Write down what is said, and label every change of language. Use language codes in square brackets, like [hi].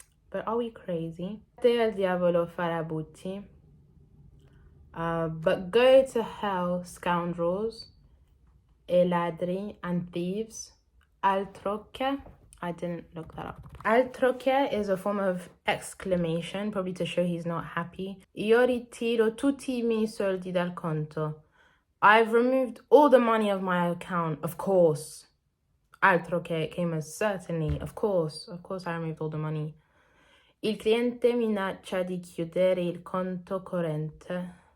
[en] But are we crazy? [it] Andate, diavolo, farabutti. [en] But go to hell, scoundrels, ladri, and thieves. Altroché. I didn't look that up. Altroché is a form of exclamation, probably to show he's not happy. [it] Io ritiro tutti I miei soldi dal conto. [en] I've removed all the money of my account, of course. Altroché came as certainly, of course I removed all the money. [it] Il cliente minaccia di chiudere il conto corrente.